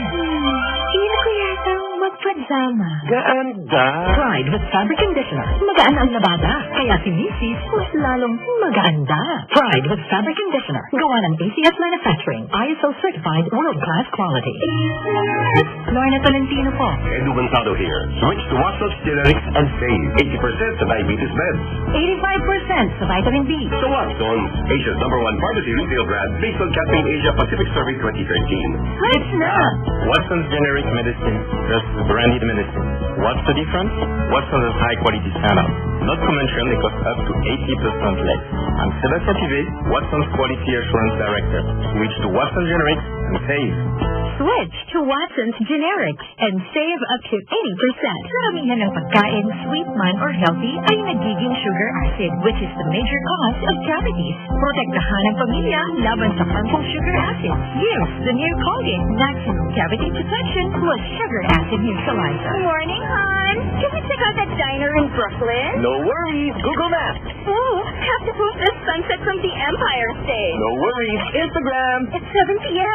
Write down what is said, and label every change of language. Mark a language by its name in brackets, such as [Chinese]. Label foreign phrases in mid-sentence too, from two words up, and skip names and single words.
[Filipino] Hindi ko yata magpadzama. Gaanda. Pride with Fabric Conditioner. Magaan ang labada. Kaya si Mrs. mas lalong magaanda. Pride with Fabric Conditioner. Gawa ng ACS Manufacturing. [English] ISO certified world-class quality. [Filipino] Lorna Tolentino po. [English] Edu Gonzalo here. Switch to Watson's Generics and save 80% sa diabetes meds. 85% sa vitamin B. So Watson's, Asia's #1 pharmacy retail brand based on Campaign Asia Pacific Survey 2013. Switch na! Watson's generic medicine versus branded medicine. What's the difference? Watson's has high quality standards. Not to mention they cost up to 80% less. I'm Sébastien Pivet, Watson's Quality Assurance Director. Switch to Watson's Generics and save. Switch to Watson's Generics and save up to 80%. [Filipino] Karamihan ng pagkain, sweet man [English] or healthy, [Filipino] ay nagiging [English] sugar acid, which is the major cause of cavities. [Filipino] Protektahan ang pamilya laban sa [English] harmful sugar acid. Use the new Colgate Maximum Cavity Protection plus Sugar Acid Neutralizer. Morning, hon. Can we check out that diner in Brooklyn? No worries. Google Maps. Ooh, have to post the sunset from the Empire State. No worries. Instagram. It's 7 p.m.